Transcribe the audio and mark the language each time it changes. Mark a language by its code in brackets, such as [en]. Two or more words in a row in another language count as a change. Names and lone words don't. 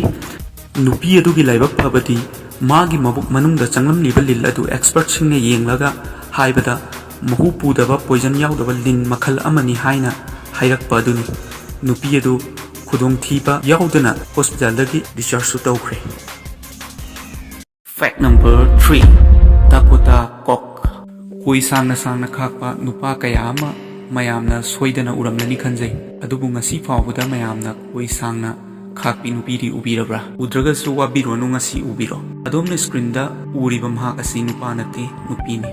[mni] Nupi adugi laibak phabadi magi mabuk manungda changlamliba lil adu expert singna yenglaga haibada mahu pudaba poison yaudaba lin makhal amani haina hairakpa aduni. Nupi adu khudong thiba yaudana hospital dagi discharge tawkhre. [en] Fact number 3. [mni] Dakota Kok koi sangna khakpa nupa kaya ama mayamna soidana uramlani khanjai. Adubu ngasi phawbada mayamna koi sangna khakpi nupiri ubirabra udragasu wabironu ngasi ubiro. Adomna screen da uriba mahak asi nupa nate nupini.